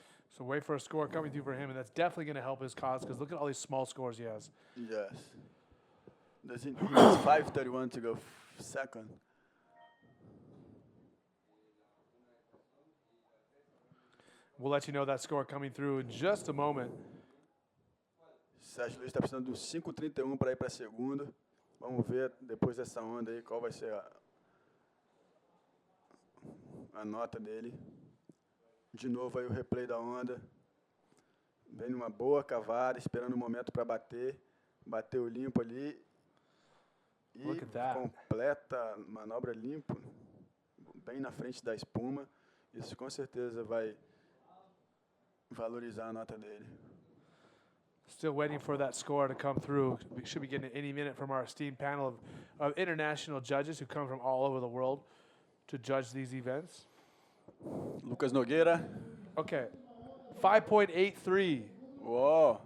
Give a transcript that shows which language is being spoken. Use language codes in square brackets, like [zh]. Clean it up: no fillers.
[en] So wait for a score coming through for him, and that's definitely going to help his cause because look at all these small scores he has. Yes. He needs 5:31 to go second. We'll let you know that score coming through in just a moment. [pt] Sérgio Luiz está precisando de uns 5:31 para ir para segundo. Vamos ver depois dessa onda aí qual vai ser a nota dele. De novo aí o replay da onda. Vem numa boa cavada, esperando o momento para bater. Bateu limpo ali. E [en] Look at that. [pt] completa manobra limpo. Bem na frente da espuma. Isso com certeza vai valorizar a nota dele. [en] Still waiting for that score to come through. We should be getting it any minute from our esteemed panel of international judges who come from all over the world to judge these events. Lucas Nogueira. Okay, 5.83 Whoa,